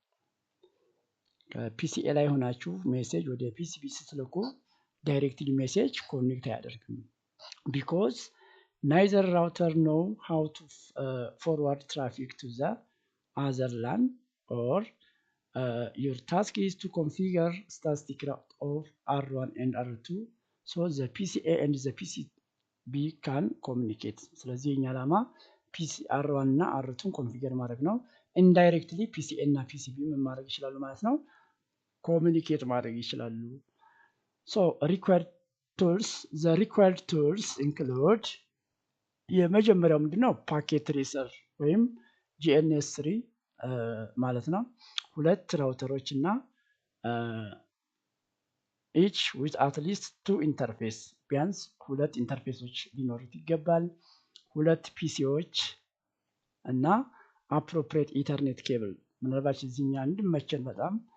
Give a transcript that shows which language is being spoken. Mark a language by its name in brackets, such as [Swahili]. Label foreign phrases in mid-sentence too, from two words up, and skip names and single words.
[Amharic] PCA ላይ ሆናችሁ ሜሴጅ ወደ PCB ስትልኩ [English] directly message connect [Amharic] አያደርግም [English] because neither router know how to forward traffic to the other LAN or your task is to configure static route of R1 and R2 so the PCA and the PCB can communicate. [Amharic] ስለዚህ የኛ ዓላማ R1 እና R2 ኮንፊገር ማድረግ ነው። ኢንዳይሬክትሊ PCA እና PCB ምን ማድረግ ይችላሉ ማለት ነው? ኮሚኒኬት ማድረግ ይችላሉ። [English] so the required tools include [Amharic] የመጀመሪያው ምንድነው? ፓኬት ትሬሰር ወይም GNS3 ማለት ነው። ሁለት ራውተሮች እና [English] each with at least 2 interface [Amharic] ቢያንስ 2 ኢንተርፌሶች ሊኖሩት ይገባል። 2 ፒሲዎች እና [English] appropriate ethernet cable [Amharic] ምናልባት እዚህኛ እንድመቸን በጣም